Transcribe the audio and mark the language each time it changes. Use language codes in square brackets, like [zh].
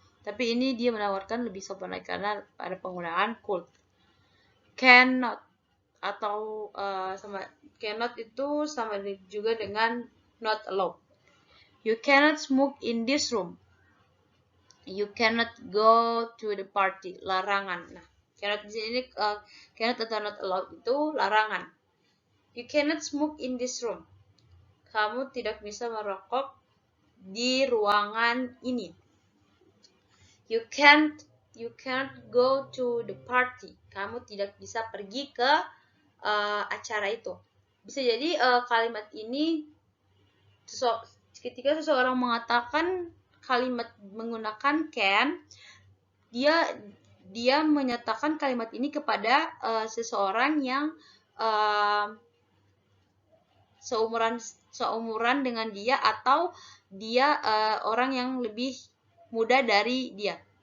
[id] Tapi ini dia menawarkan lebih sopan lagi karena ada penggunaan could. Cannot atau cannot itu sama juga dengan not allowed. [en] You cannot smoke in this room. You cannot go to the party. Larangan. [id] Nah, cannot di sini cannot atau not allowed itu larangan. [en] You cannot smoke in this room. [id] Kamu tidak bisa merokok di ruangan ini. [en] You can't go to the party. [id] Kamu tidak bisa pergi ke acara itu. Bisa jadi kalimat ini ketika seseorang mengatakan kalimat menggunakan can, dia menyatakan kalimat ini kepada seseorang yang seumuran dengan dia atau dia orang yang lebih muda dari dia.